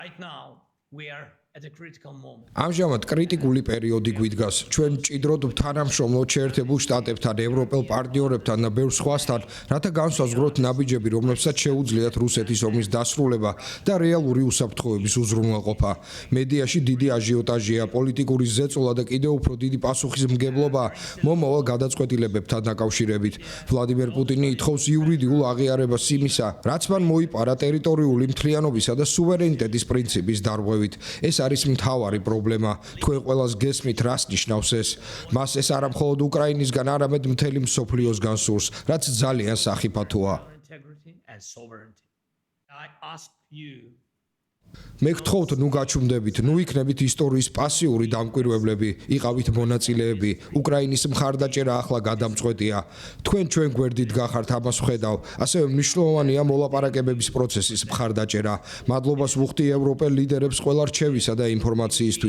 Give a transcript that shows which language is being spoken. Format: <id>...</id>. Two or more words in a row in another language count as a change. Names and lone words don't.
<en>Right now, we are at a critical moment.</en> <ka>ამჟამად კრიტიკული პერიოდი გვიდგას. ჩვენ მჭიდროდ თანამშრომლობთ შეერთებულ შტატებთან, ევროპელ პარტნიორებთან და ბევრ სხვასთან, რათა განსაზღვროთ ნაბიჯები, რომლებსაც შეუძლიათ რუსეთის ომის დასრულება და რეალური უსაფრთხოების უზრუნველყოფა. მედიაში დიდი აჟიოტაჟია, პოლიტიკური ზეწოლა და კიდევ უფრო დიდი პასუხისმგებლობა მომავალ გადაწყვეტილებებთან დაკავშირებით. ვლადიმერ პუტინი ითხოვს იურიდიულ აღიარებას იმისა, რაც მან მოიპარა ტერიტორიული მთლიანობისა და სუვერენიტეტის პრინციპის დარღვევით. ეს არის მთავარი პრობლემა. თქვენ ყველას გესმით, რას ნიშნავს ეს? მას ეს არა მხოლოდ უკრაინისგან, არამედ მთელი მსოფლიოსგან სურს, რაც ძალიან სახიფათოა.</ka> <en>Integrity and sovereignty. I ask you</en> <ka>მე გთხოვთ, ნუ გაჩუმდებით, ნუ იქნებით ისტორიის პასიური დამკვირვებლები, იყავით მონაწილეები. უკრაინის მხარდაჭერა ახლა გადამწყვეტია. თქვენ ჩვენ გვერდით გახართ, ამას ვხედავ. ასევე მნიშვნელოვანია მოლაპარაკებების პროცესის მხარდაჭერა. მადლობას ვუხდი ევროპელ ლიდერებს ყველა რჩევისა და ინფორმაციისთვის.</ka>